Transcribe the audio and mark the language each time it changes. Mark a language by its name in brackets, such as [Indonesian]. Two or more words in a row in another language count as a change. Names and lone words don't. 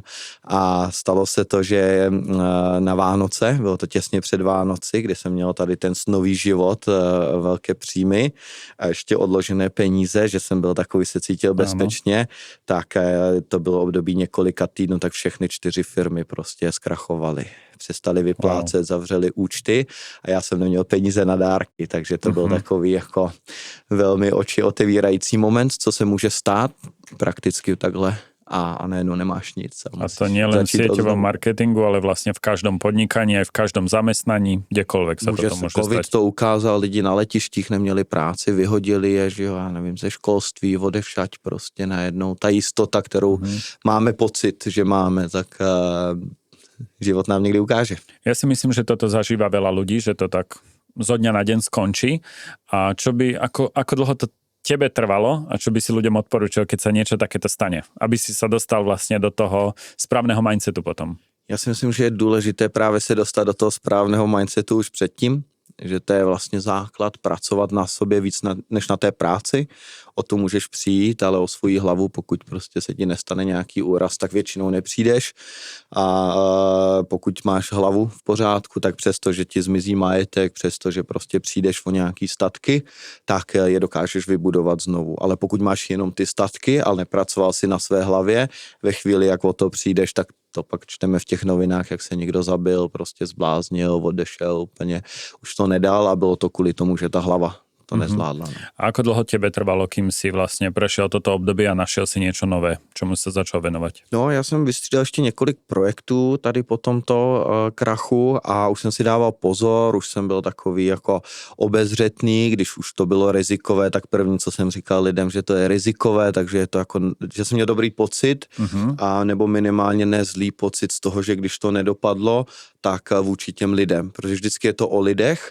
[Czech] A stalo se to, že na Vánoce, bylo to těsně před Vánoci, kdy jsem měl tady ten snový život, velké příjmy a ještě odložené peníze, že jsem byl takový, se cítil bezpečně, tak to bylo období několika týdnů, tak všechny 4 firmy prostě zkrachovaly. Přestali vyplácet, zavřeli účty a já jsem neměl peníze na dárky, takže to byl takový jako velmi oči otevírající moment, co se může stát prakticky takhle a najednou nemáš nic. [Slovak] A to nie len v sieťovom marketingu, ale vlastně v každom podnikaní, aj v každom zamestnaní, kdekoľvek sa toto môže COVID stať. [Czech] to ukázal, lidi na letištích neměli práci, vyhodili je, že jo, já nevím, ze školství, odevšať prostě najednou. Ta jistota, kterou máme pocit, že máme, tak život nám někdy ukáže. [Slovak] Ja si myslím, že toto zažíva veľa ľudí, že to tak zo dňa na deň skončí. A čo by, ako dlho to tebe trvalo a čo by si ľuďom odporučil, keď sa niečo takéto stane? Aby si sa dostal vlastne do toho správneho mindsetu potom. [Czech] Já si myslím, že je důležité právě se dostat do toho správného mindsetu už předtím, že to je vlastně základ pracovat na sobě víc než na té práci. O to můžeš přijít, ale o svoji hlavu, pokud prostě se ti nestane nějaký úraz, tak většinou nepřijdeš. A pokud máš hlavu v pořádku, tak přesto, že ti zmizí majetek, přesto, že prostě přijdeš o nějaký statky, tak je dokážeš vybudovat znovu. Ale pokud máš jenom ty statky, ale nepracoval si na své hlavě, ve chvíli, jak o to přijdeš, tak to pak čteme v těch novinách, jak se někdo zabil, prostě zbláznil, odešel úplně, už to nedal a bylo to kvůli tomu, že ta hlava to nezvládla. [Slovak] A ako dlho tebe trvalo, kým si vlastně prešiel toto období a našel si niečo nové, čemu sa začal venovať? [Czech] No, já jsem vystřídal ještě několik projektů tady po tomto krachu a už jsem si dával pozor, už jsem byl takový jako obezřetný, když už to bylo rizikové, tak první, co jsem říkal lidem, že to je rizikové, takže je to jako, že jsem měl dobrý pocit, a nebo minimálně nezlý pocit z toho, že když to nedopadlo, tak vůči těm lidem, protože vždycky je to o lidech.